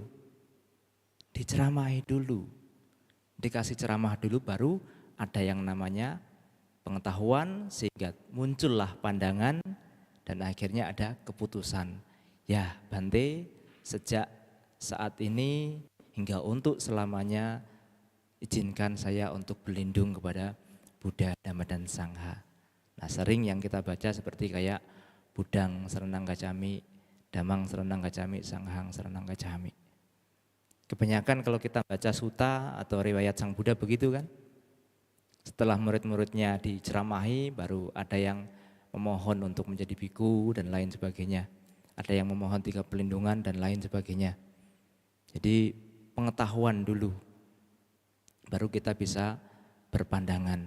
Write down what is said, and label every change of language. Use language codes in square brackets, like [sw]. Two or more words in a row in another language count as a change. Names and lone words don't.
[id] Diceramahi dulu, dikasih ceramah dulu, baru ada yang namanya pengetahuan, sehingga muncullah pandangan dan akhirnya ada keputusan. Ya Bante, sejak saat ini hingga untuk selamanya izinkan saya untuk berlindung kepada Buddha, Dhamma dan Sangha. Nah, sering yang kita baca seperti kayak [pi] Budang Saranang Gacami, Damang Saranang Gacami, Sanghang Saranang Gacami. [id] Kebanyakan kalau kita baca suta atau riwayat Sang Buddha begitu kan. Setelah murid-muridnya diceramahi, baru ada yang memohon untuk menjadi biku dan lain sebagainya. Ada yang memohon 3 perlindungan dan lain sebagainya. Jadi pengetahuan dulu, baru kita bisa berpandangan.